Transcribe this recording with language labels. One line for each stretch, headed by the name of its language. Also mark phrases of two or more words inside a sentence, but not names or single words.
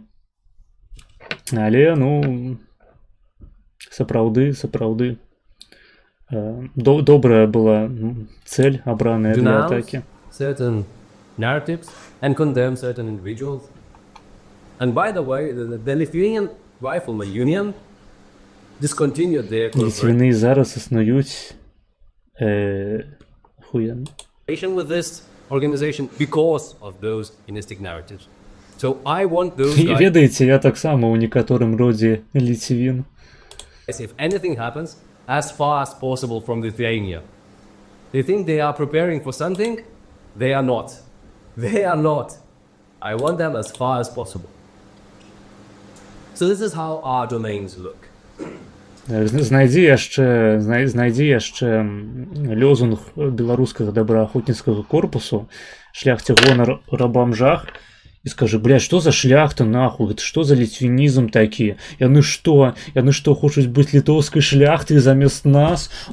Belarusian: Але, ну, сапраўды добрая была цель абраная для атаки.
English: Certain narratives and condemn certain individuals. And by the way, the Lithuanian Rifleman Union discontinued their
Belarusian: Ліцвіны зараз існуюць хуяна.
English: with this organization because of those Inistic narratives. So I want those
Belarusian: І
English: guys,
Belarusian: ведаеце, я таксама ў некаторым родзе ліцвін.
English: if anything happens, as far as possible from Lithuania. They think they are preparing for something. They are not. They are not. I want them as far as possible. So this is how our domains look.
Belarusian: Знайдзі яшчэ лёзунг беларускага добраахвотніцкага корпусу, шляхце гонар рабам жах, і скажы, блядь, што за шляхта нахуй, гэта што за ліцвінізм такі? Яны што хочуць быць літоўскай шляхтай замест нас?